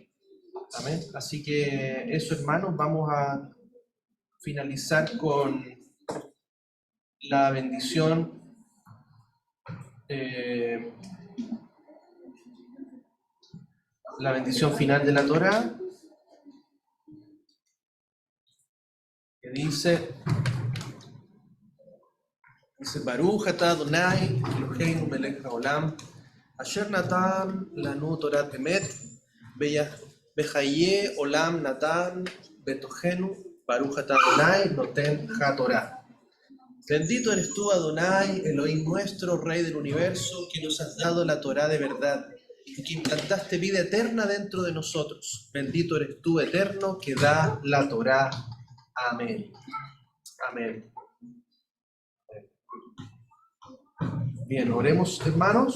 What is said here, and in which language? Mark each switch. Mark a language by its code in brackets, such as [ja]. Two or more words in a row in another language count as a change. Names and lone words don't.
[es] ¿Amén? Así que eso, hermanos, vamos a finalizar con la bendición final de la Torá, que dice [he] ברוך אתה אדוני אלהינו מלך העולם אשר נתן לנו תורת אמת וחיי עולם נתן בתוכנו ברוך אתה אדוני נותן התורה. [es] Bendito eres tú, Adonai, Elohim nuestro, Rey del universo, que nos has dado la Torá de verdad y que implantaste vida eterna dentro de nosotros. Bendito eres tú, eterno, que da la Torá. Amén. Amén. Bien, oremos, hermanos.